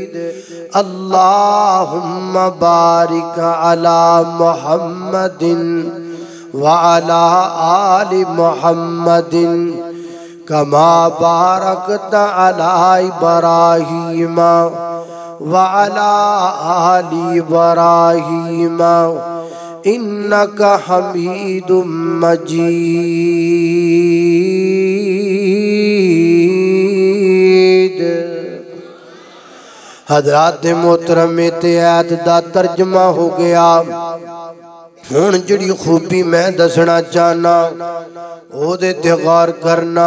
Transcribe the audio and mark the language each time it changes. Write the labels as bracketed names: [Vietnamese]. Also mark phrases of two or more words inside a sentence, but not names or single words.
[Arabic] اللهم بارك على محمد وعلى آل محمد كما باركت على إبراهيم وعلى آل إبراهيم إنك حميد مجيد. [Punjabi] حضرات محترم تے آیت دا ترجمہ ہو گیا. ہݨ جہڑی خوبی میں دسنا چاہنا اودے تے غور کرنا.